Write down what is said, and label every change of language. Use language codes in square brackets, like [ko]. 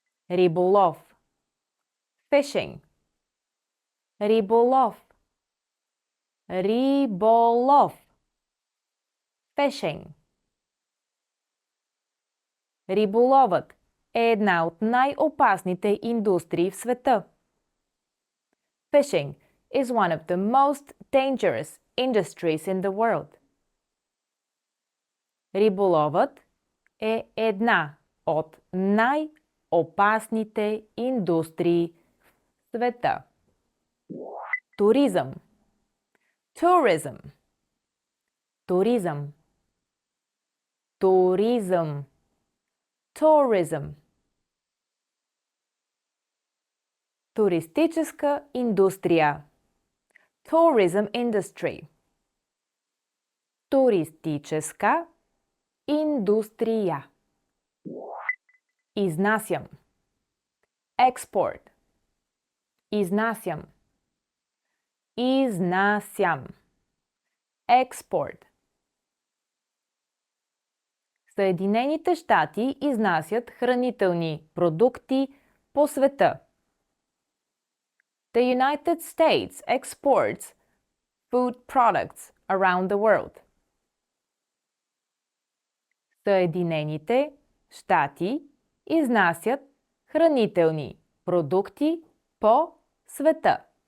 [bg] Риболов. [en] Fishing. [bg] Риболов. Риболов. [en] Fishing. [bg] Риболовът е една от най-опасните индустрии в света. [en] Fishing is one of the most dangerous industries in the world. [bg] Риболовът е една от най-опасните индустрии в света. Туризъм. [en] Tourism. [bg] Туризъм. Туризъм. [en] Tourism. [bg] Туристическа индустрия. [en] Tourism industry. [bg] Туристическа индустрия. Изнасям. [en] Export. [bg] Изнасям. Изнасям. [en] Export. [bg] Съединените щати изнасят хранителни продукти по света. [en] The United States exports food products around the world. [bg] Съединените щати изнасят хранителни продукти по света.